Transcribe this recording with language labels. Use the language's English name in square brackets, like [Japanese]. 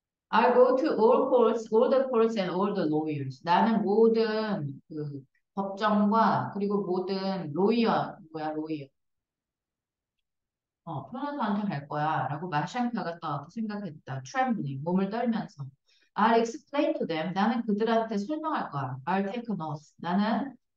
[English] I go to all courts, all the courts and all the lawyers. [Korean] 나는 모든 그 법정과 그리고 모든 로이어, 뭐야, 로이어. 변호사한테 갈 거야. 라고 마샹카가 또 생각했다. trembling, 몸을 떨면서. [English] I'll explain to them. [Korean] 나는 그들한테 설명할 거야. [English] I'll take an oath. [Korean] 나는